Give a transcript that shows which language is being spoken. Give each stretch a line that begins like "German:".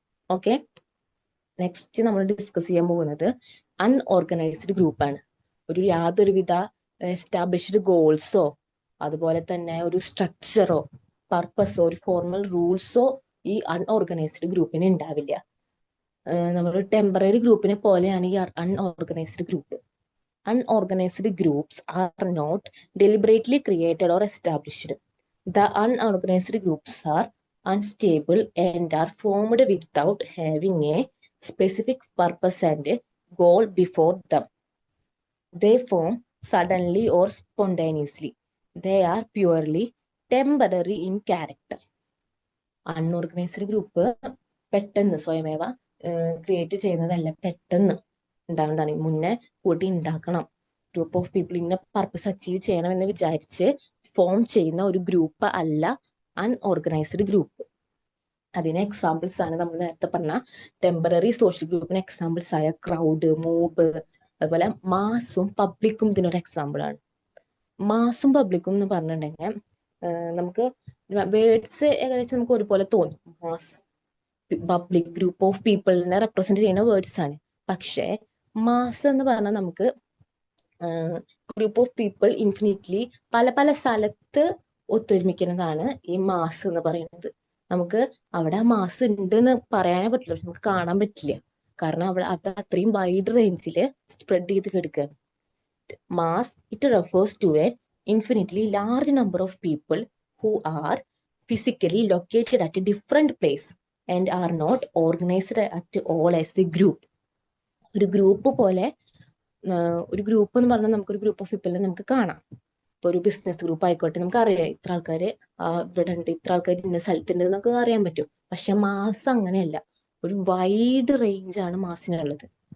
Malayalam: Okay, next നമ്മൾ discuss ചെയ്യാൻ പോകുന്നത് അൺഓർഗനൈസ്ഡ് ഗ്രൂപ്പാണ്. യാതൊരുവിധ എസ്റ്റാബ്ലിഷ്ഡ് ഗോൾസോ അതുപോലെ തന്നെ ഒരു സ്ട്രക്ചറോ പർപ്പസോ ഒരു ഫോർമൽ റൂൾസോ ഈ അൺഓർഗനൈസ്ഡ് ഗ്രൂപ്പിന് ഉണ്ടാവില്ല. നമ്മൾ ടെമ്പററി ഗ്രൂപ്പിനെ പോലെയാണ് ഈ unorganised group.
English: Unorganized groups are not deliberately created or established. The unorganized groups are unstable and are formed without having a specific purpose and goal before them. They form suddenly or spontaneously. They are purely temporary in character.
Malayalam: Unorganised group പെട്ടെന്ന് സ്വയമേവ create ചെയ്യുന്നതല്ല, പെട്ടെന്ന് ഉണ്ടാകുന്നതാണ്. മുന്നേ കൂട്ടി ഉണ്ടാക്കണം. Group of people ഇന്ന purpose achieve ചെയ്യണമെന്ന് വിചാരിച്ച് ഫോം ചെയ്യുന്ന ഒരു ഗ്രൂപ്പ് അല്ല അൺഓർഗനൈസ്ഡ് ഗ്രൂപ്പ്. അതിന് എക്സാമ്പിൾസ് ആണ് നമ്മൾ നേരത്തെ പറഞ്ഞ ടെമ്പററി സോഷ്യൽ ഗ്രൂപ്പിന് എക്സാമ്പിൾസ് ആയ ക്രൗഡ്, മോബ്, അതുപോലെ മാസും പബ്ലിക്കും ഇതിനൊരു എക്സാമ്പിൾ ആണ്. മാസും പബ്ലിക്കും എന്ന് പറഞ്ഞിട്ടുണ്ടെങ്കിൽ നമുക്ക് വേർഡ്സ് ഏകദേശം നമുക്ക് ഒരുപോലെ തോന്നും. Mass public group of പീപ്പിളിനെ represent ചെയ്യുന്ന വേർഡ്സ് ആണ്. പക്ഷേ മാസ് എന്ന് പറഞ്ഞാൽ നമുക്ക് ഗ്രൂപ്പ് ഓഫ് പീപ്പിൾ ഇൻഫിനിറ്റ്ലി പല പല സ്ഥലത്ത് ഒത്തൊരുമിക്കുന്നതാണ് ഈ മാസ് എന്ന് പറയുന്നത്. നമുക്ക് അവിടെ ആ മാസ് ഉണ്ട് എന്ന് പറയാനേ പറ്റില്ല, പക്ഷെ നമുക്ക് കാണാൻ പറ്റില്ല. കാരണം അവിടെ അത് അത്രയും വൈഡ് റേഞ്ചിൽ സ്പ്രെഡ് ചെയ്ത് കിടക്കുകയാണ്.
English: Mass it refers to a infinitely large number of people who are physically located at a different place and are not organized at all as a group.
Malayalam: ഒരു ഗ്രൂപ്പ് പോലെ, ഒരു ഗ്രൂപ്പ് എന്ന് പറഞ്ഞാൽ നമുക്കൊരു group of പീപ്പിളിനെ നമുക്ക് കാണാം. ഇപ്പൊ ഒരു ബിസിനസ് ഗ്രൂപ്പ് ആയിക്കോട്ടെ, നമുക്ക് അറിയാം ഇത്ര ആൾക്കാർ ഇവിടെ ഉണ്ട്, ഇത്ര ആൾക്കാർ ഇന്ന സ്ഥലത്തുണ്ട് നമുക്ക് അറിയാൻ പറ്റും. പക്ഷെ മാസ് അങ്ങനെയല്ല, ഒരു വൈഡ് റേഞ്ച് ആണ് മാസിനുള്ളത്.